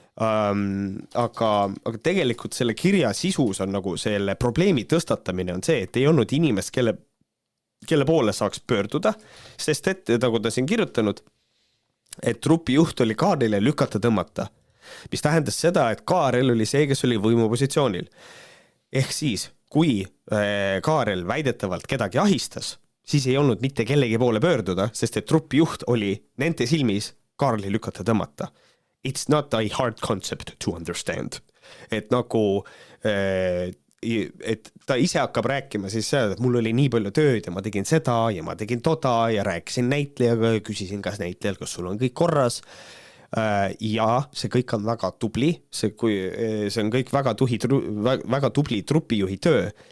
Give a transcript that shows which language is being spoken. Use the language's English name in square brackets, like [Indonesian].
[Estonian] Aga tegelikult selle kirja sisus on nagu selle probleemi tõstatamine on see, et ei olnud inimest, kelle poole saaks pöörduda, sest et nagu ta siin kirjutanud, et trupi juht oli Kaarlile lükata tõmmata, mis tähendas seda, et Kaarel oli see, kes oli võimupositsioonil. Ehk siis, kui Kaarel väidetavalt kedagi ahistas, siis ei olnud mitte kellegi poole pöörduda, sest et trupi juht oli nende silmis Kaarli lükata tõmmata. [English] It's not a hard concept to understand. [Estonian] Et nagu, et ta ise hakkab rääkima siis seda, et mul oli nii palju tööd ja ma tegin seda ja ma tegin toda ja rääkisin näitlejaga ja küsisin, kas näitlejal, kas sul on kõik korras. Ja see kõik on väga tubli, see on kõik väga tubli trupijuhi töö.